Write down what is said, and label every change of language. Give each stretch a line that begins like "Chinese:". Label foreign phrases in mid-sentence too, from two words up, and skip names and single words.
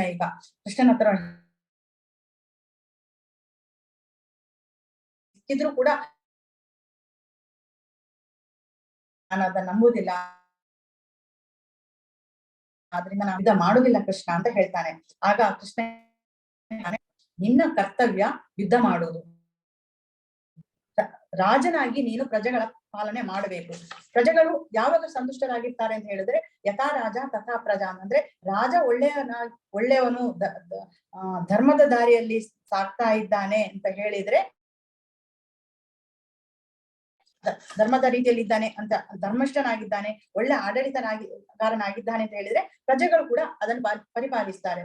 Kannada: ಈಗ ಕೃಷ್ಣನ ಹತ್ರ ಇದ್ರೂ ಕೂಡ ನಾನು ಅದನ್ನ ನಂಬುದಿಲ್ಲ, ಆದ್ರಿಂದ ನಾನು ಯುದ್ಧ ಮಾಡುದಿಲ್ಲ ಕೃಷ್ಣ ಅಂತ ಹೇಳ್ತಾನೆ. ಆಗ ಕೃಷ್ಣ, ನಿನ್ನ ಕರ್ತವ್ಯ ಯುದ್ಧ ಮಾಡುವುದು, ರಾಜನಾಗಿ ನೀನು ಪ್ರಜೆಗಳ ಪಾಲನೆ ಮಾಡಬೇಕು. ಪ್ರಜೆಗಳು ಯಾವಾಗ ಸಂತುಷ್ಟರಾಗಿರ್ತಾರೆ ಅಂತ ಹೇಳಿದ್ರೆ
Sanskrit: ಯಥಾ ರಾಜ ತಥಾ ಪ್ರಜಾ.
Kannada: ಅಂದ್ರೆ ರಾಜ ಒಳ್ಳೆಯವನು ಧರ್ಮದ ದಾರಿಯಲ್ಲಿ ಸಾಕ್ತಾ ಇದ್ದಾನೆ ಅಂತ ಹೇಳಿದ್ರೆ, ಧರ್ಮದ ರೀತಿಯಲ್ಲಿ ಇದ್ದಾನೆ ಅಂತ, ಧರ್ಮಷ್ಠನಾಗಿದ್ದಾನೆ, ಒಳ್ಳೆ ಆಡಳಿತಗಾರನಾಗಿದ್ದಾನೆ ಅಂತ ಹೇಳಿದ್ರೆ ಪ್ರಜೆಗಳು ಕೂಡ ಅದನ್ನು ಪರಿಪಾಲಿಸ್ತಾರೆ.